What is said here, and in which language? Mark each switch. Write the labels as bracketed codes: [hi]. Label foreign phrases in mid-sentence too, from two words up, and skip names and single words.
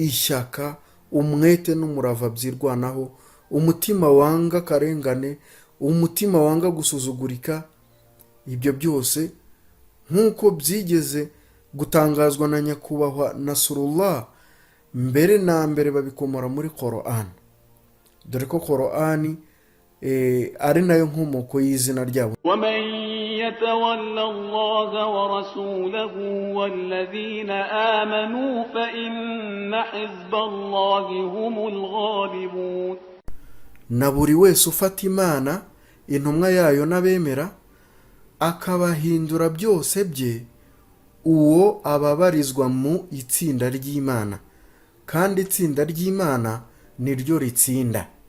[rw] ishyaka, umwete n'umurava byirwanaho, umutima wanga akarengane, umutima wanga gusuzugurika. Ibyo byose nk'uko byigeze gutangazwa na nyakubahwa Nasrullah, mbere na mbere babikomora muri Qur'an, dore ko Qur'an ari nayo nkomoko y'izina ryabo. [ar] ومن يتولى الله ورسوله والذين آمنوا فإن حزب الله هم الغالبون. [rw] Na buri wese ufata Imana, intumwa yayo n'abemera, akabahindura byose bye, uwo ababarizwa mu itsinda ry'Imana, kandi itsinda ry'Imana niryo ritsinda.